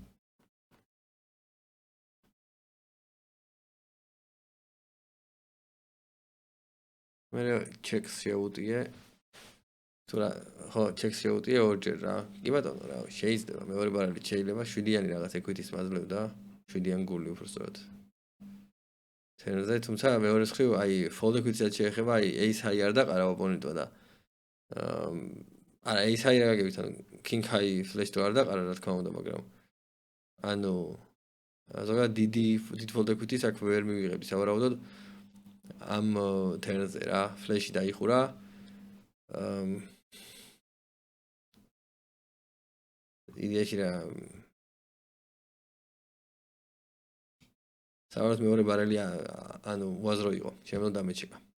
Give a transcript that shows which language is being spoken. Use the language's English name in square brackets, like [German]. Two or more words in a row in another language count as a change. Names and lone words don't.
[Georgian] მე ჩეკს შეუტიე. ხო, ჩეკს შეუტიე ორჯერ რა. კი ბატონო რა, შეიძლება მეორე ბარალით შეიძლება 7-იანი რაღაც ეკვიტის მაძლევ და 7-იანი გული უბრალოდ. თერზე, თუმცა მეორე მხრივ, აი [English] fold equity- [Georgian] საც შეეხება, აი [English] ace high [Georgian] არ დაყარა ოპონენტმა და არა [English] ace high [Georgian] რა გაგებით, ანუ [English] king high flash- [Georgian] ი არ დაყარა რა თქმა უნდა, მაგრამ ანუ ზოგადად დიდი [English] fold equity- [Georgian] ს აქ ვერ მივიღები, სავარაუდოდ ამ თერზე რა, flash-ი დაიხურა. იდეაში რა სავარაუდოდ მეორე ბარელი ანუ უაზრო იყო, შემდგომ დამეჩეკა.